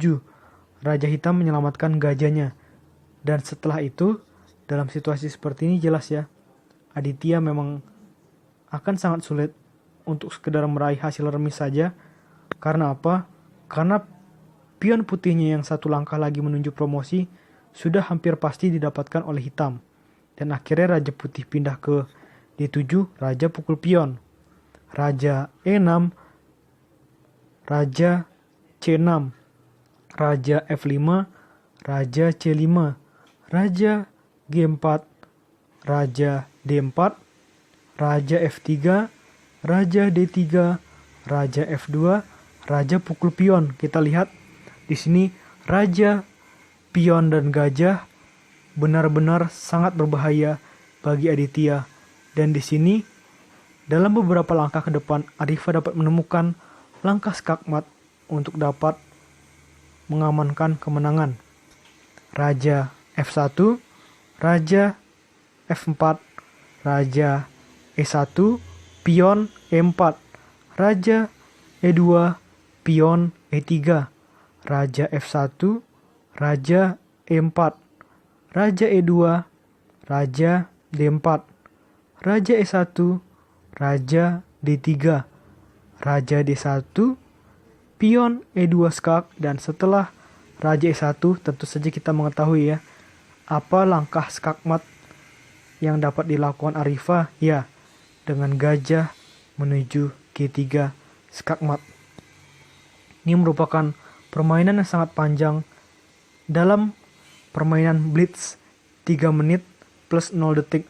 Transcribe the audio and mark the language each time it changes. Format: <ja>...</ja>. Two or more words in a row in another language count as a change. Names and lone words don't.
<id>Raja hitam menyelamatkan gajahnya. Dan setelah itu, dalam situasi seperti ini jelas ya, Aditya memang akan sangat sulit untuk sekedar meraih hasil remis saja. Karena apa? Karena pion putihnya yang satu langkah lagi menuju promosi sudah hampir pasti didapatkan oleh hitam. Dan akhirnya Raja putih pindah ke D7, Raja pukul pion. Raja E6, Raja C6, Raja F5, Raja C5, Raja G4, Raja D4, Raja F3, Raja D3, Raja F2, Raja pukul pion. Kita lihat di sini Raja, pion dan gajah benar-benar sangat berbahaya bagi Aditya. Dan di sini dalam beberapa langkah ke depan Arifa dapat menemukan langkah skakmat untuk dapat mengamankan kemenangan. Raja F1, Raja F4, Raja E1, pion E4, Raja E2, pion E3, Raja F1, Raja E4, Raja E2, Raja D4, Raja E1, Raja D3, Raja D1, pion E2 skak. Dan setelah Raja E1 tentu saja kita mengetahui ya, apa langkah skakmat yang dapat dilakukan Arifa? Ya, dengan gajah menuju G3 skakmat. Ini merupakan permainan yang sangat panjang dalam permainan blitz 3 menit plus 0 detik.</id>